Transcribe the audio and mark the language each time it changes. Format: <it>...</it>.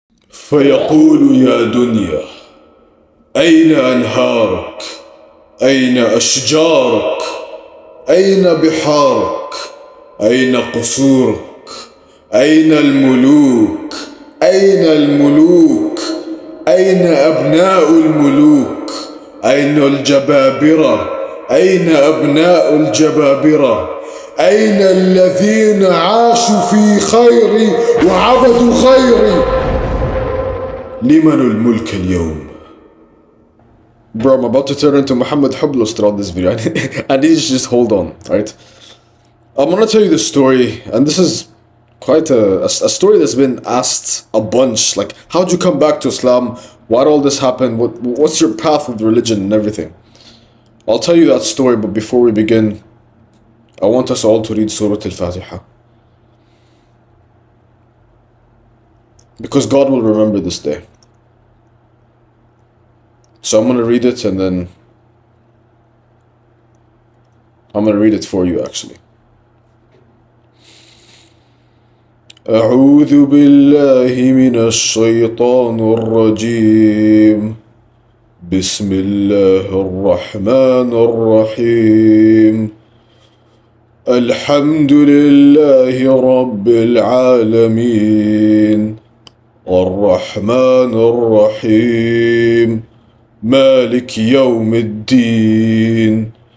<ar>فيقول يا دنيا أين أنهارك؟ أين أشجارك؟ أين بحارك؟ أين قصورك؟ أين الملوك؟ أين الملوك؟ أين أبناء الملوك؟ أين الجبابرة؟ أين أبناء الجبابرة؟ أين الذين عاشوا في خيري وعبدوا خيري؟ لمن الملك اليوم؟</ar> <en>Bro, I'm about to turn into Muhammad Hublos throughout this video. I need you to just hold on, right? I'm gonna tell you the story, and this is quite a story that's been asked a bunch. Like, how'd you come back to Islam? Why'd all this happen? What's your path with religion and everything? I'll tell you that story, but before we begin, I want us all to read Surah Al-Fatiha. Because God will remember this day. So I'm going to read it, and then I'm going to read it for you actually.</en> <ar>أعوذ بالله من الشيطان الرجيم. بسم الله الرحمن الرحيم. الحمد لله رب العالمين الرحمن الرحيم مالك يوم الدين</ar>